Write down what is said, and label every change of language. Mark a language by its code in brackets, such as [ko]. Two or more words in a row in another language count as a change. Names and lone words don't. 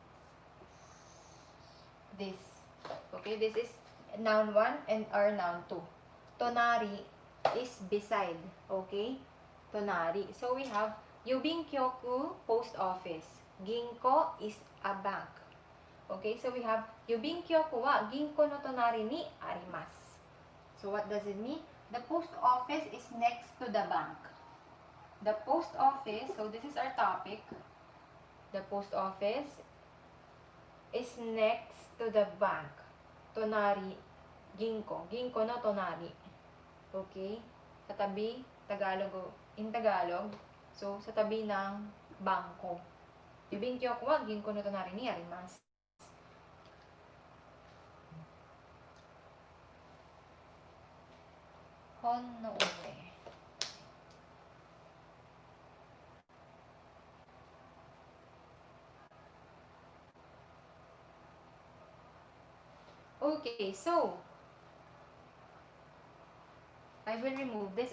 [en] This. Okay, this is noun 1 and our noun 2. Tonari is beside, okay? Tonari. So we have [ja] 郵便局 [en] post office. [ja] Ginko [en] is a bank. Okay, so we have [ja] 郵便局は銀行の隣にあります. [en] So what does it mean? The post office is next to the bank. The post office, so this is our topic. The post office is next to the bank. [ja] 隣、銀行。銀行の隣. [en] Okay? [tl] Sa tabi, [en] Tagalog, in Tagalog. [tl] So, sa tabi ng bangko. [ja] 郵便局は銀行の隣にあります. 本の上. [en] Okay, so I will remove this.